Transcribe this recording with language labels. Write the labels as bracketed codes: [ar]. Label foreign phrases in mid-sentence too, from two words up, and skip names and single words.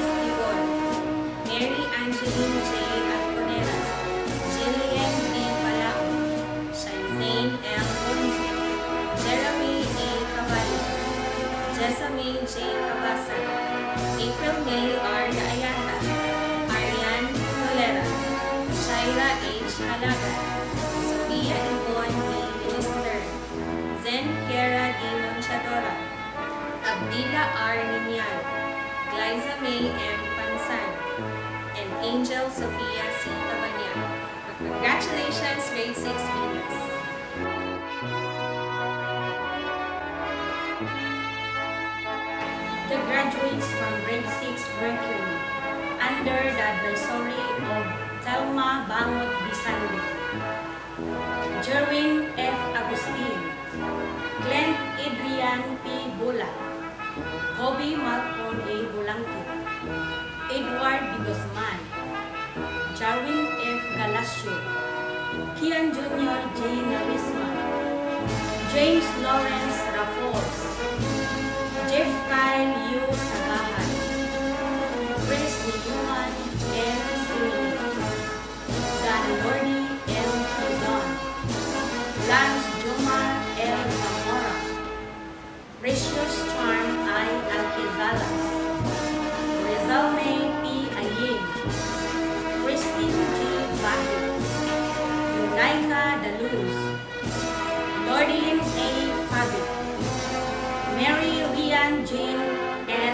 [en] Igor, Mary Angeline J. Alconera, Jillian B. Palao, Shaizane L. Bonzi, Jeremy A. Caballos, Jessamine J. Cabasan, April May R. Ayanta, Arian Tolera, Shaira H. Halaga, Sophia Yvonne B. Minister, Zen Kiera D. Monchadora, Abdila R. Ninyal, Glyza May M. Pansan, and Angel Sophia C. Tabanya. Congratulations, grade 6 Venus! The graduates from grade 6 Mercury under the advisory of Thelma Bangot Bisande, Jerwin F. Agustin, Glenn Adrian P. Bula, Kobe Malcolm A. Bulangkit, Edward B. Guzman, Jarwin F. Galasio, Kian Jr. J. Narisma, James Lawrence Raffles, Jeff Kyle U. Sagahan, Chris Niyuman L. Simini, Dan Lordy L. Luzon, Lance Jomar L. Zamora, Precious Charm I. Alquizalas, Rizalme P. Ayin, Christine G. Bahid, Yunaika Daluz, Lordilin A. Fabit, Mary Rian Jean N.